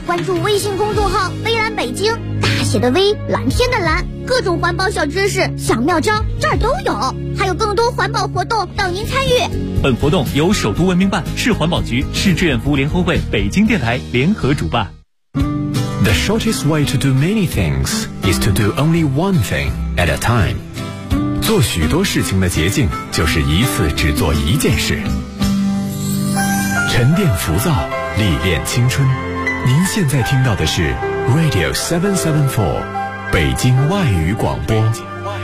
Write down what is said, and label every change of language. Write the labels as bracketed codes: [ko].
[zh] 关注微信公众号微蓝北京，大写的微，蓝天的蓝，各种环保小知识小妙招这儿都有，还有更多环保活动等您参与。本活动由首都文明办、市环保局、市志愿服务联合会、北京电台联合主办。 [en] The shortest way to do many things is to do only one thing at a time。 [zh] 做许多事情的捷径就是一次只做一件事。沉淀浮躁，历练青春。您现在听到的是 Radio 774 北京外语广播。